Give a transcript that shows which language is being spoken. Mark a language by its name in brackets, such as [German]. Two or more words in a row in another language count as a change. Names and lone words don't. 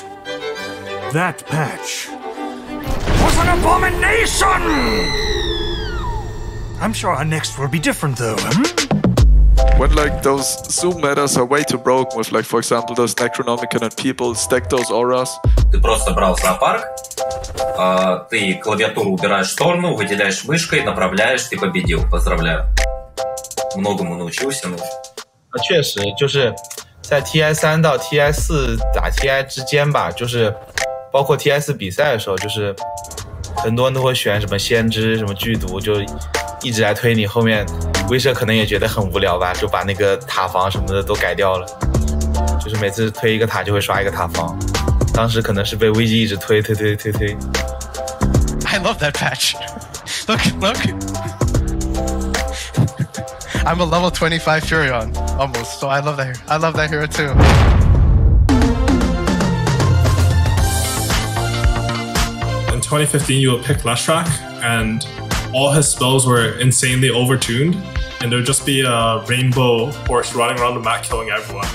[English] That patch was an abomination! I'm sure our next will be different though, When like those zoom metas are way too broken with like, for example, those Necronomicon and people stack those auras. [Russian] Ты просто брал зоопарк, ты клавиатуру убираешь в сторону, выделяешь мышкой, направляешь, ты победил. Поздравляю. Многому научился. [Chinese] 确实就是在 TI3 到 TI4 打 TI 之间吧，就是包括 TI4 比赛的时候，就是很多人都会选什么先知、什么剧毒，就一直来推你。后面威慑可能也觉得很無聊吧，就把那个塔防什么的都改掉了，就是每次推一个塔就会刷一个塔防。当时可能是被危机一直推。 [English] I love that patch. Look. I'm a level 25 Furion, almost, so I love that hero too. In 2015, you would pick Leshrac, and all his spells were insanely overtuned, and there would just be a rainbow horse running around the map killing everyone.